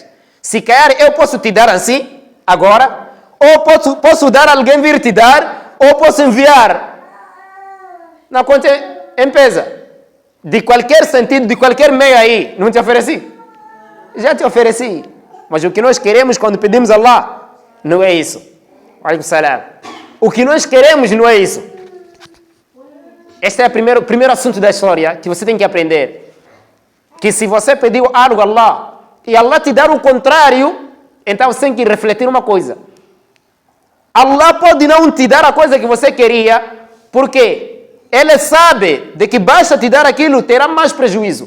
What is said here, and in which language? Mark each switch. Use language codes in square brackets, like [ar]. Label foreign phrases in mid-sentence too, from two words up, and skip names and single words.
[pt] Se calhar eu posso te dar assim, agora, ou posso dar alguém vir te dar, ou posso enviar na conta empresa. De qualquer sentido, de qualquer meio aí, não te ofereci? Já te ofereci. Mas o que nós queremos quando pedimos a Allah, não é isso. [ar] عليكم السلام. [pt] O que nós queremos não é isso. Este é o primeiro assunto da história que você tem que aprender. Que se você pediu algo a Allah, e Allah te dar o contrário, então você tem que refletir uma coisa. Allah pode não te dar a coisa que você queria, porque Ele sabe de que basta te dar aquilo, terá mais prejuízo.